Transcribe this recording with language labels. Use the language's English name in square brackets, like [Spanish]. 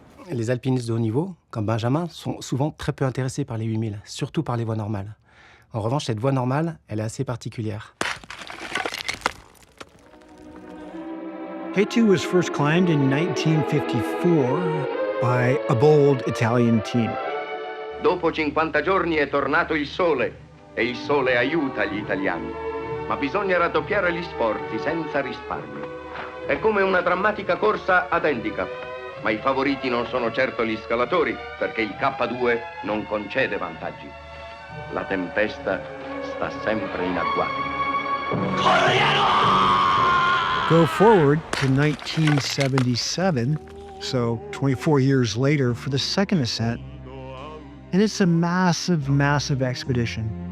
[French] Les alpinistes de haut niveau, comme Benjamin, sont souvent très peu intéressés par les 8000, surtout par les voies normales. En revanche, cette voie normale, elle est assez particulière. [English] K2 was first climbed in 1954 by a bold Italian team. [Italian] Dopo 50 giorni è tornato il sole e il sole aiuta gli italiani. Ma bisogna raddoppiare gli sforzi senza risparmio. È come una drammatica corsa ad handicap. Ma i favoriti non sono certo gli scalatori, perché il K2 non concede vantaggi. La tempesta sta sempre in agguato. [English] Go forward to 1977, so 24 years later, for the second ascent. And it's a massive, massive expedition.